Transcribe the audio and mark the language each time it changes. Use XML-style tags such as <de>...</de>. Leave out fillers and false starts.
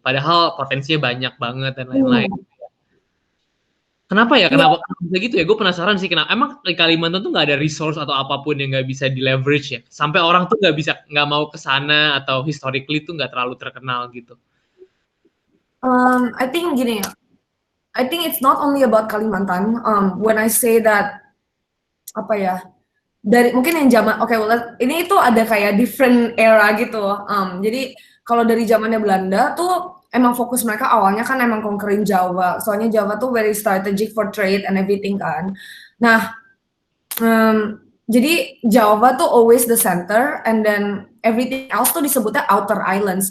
<id>Padahal potensinya banyak banget dan lain-lain. Kenapa ya? Kenapa bisa gitu ya? Gue penasaran sih kenapa. Emang di Kalimantan tuh nggak ada resource atau apapun yang nggak bisa di leverage ya? Sampai orang tuh nggak mau ke sana, atau historically tuh nggak terlalu terkenal gitu.</id> <en>I think</en> <id>gini ya.</id> <en>I think it's not only about Kalimantan. When I say that</en> <id>dari mungkin yang zaman ini itu ada kayak</id> <en>different era</en> <id>gitu. Jadi kalau dari zamannya Belanda tuh emang fokus mereka awalnya kan emang conquering Jawa.</id> <en>Soalnya Jawa tuh very strategic for trade and everything kan.</en> <id>Nah, jadi</id> <en>Jawa tuh always the center, and then everything else</en> <id>tuh disebutnya</id> <en>outer islands.</en>